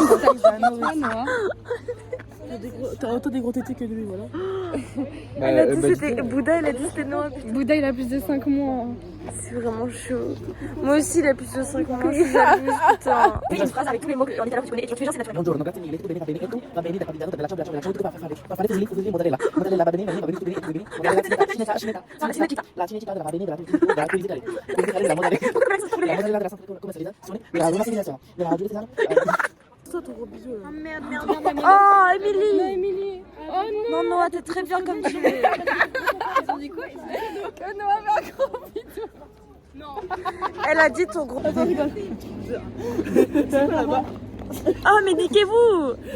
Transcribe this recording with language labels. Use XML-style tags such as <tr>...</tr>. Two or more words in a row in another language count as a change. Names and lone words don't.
<fr>Pourquoi il y a une statue de toi, Noah? T'as autant des gros tétés que lui, voilà. Elle a dit c'était Bouddha, elle a dit c'était noir. Bouddha, il a plus de 5 mois. C'est vraiment chaud. Moi aussi, il a plus de 5 mois. Je suis jalouse, putain. Fais une phrase avec tous les mots en italien que tu connais et tu fais genre c'est naturel.</fr> <it>Buongiorno, grazie mille, tutto bene, va bene, e tu? Va bene, da capitano, bella ciao, bella ciao, tutto va fare così, mozzarella, va bene, tutto bene, mozzarella, la cinecittà va bene, della curiosità, la mozzarella della commercializzazione, della commercializzazione, della giudiziaria.</it> <fr>Ça, ton gros bisou. Oh merde. Oh, Émilie. Oh non. Non, Noah, t'es très bien comme tu es. Ils ont dit quoi? Que Noah avait un gros bidou. Non. Elle a dit ton gros. Oh, mais niquez-vous.</fr>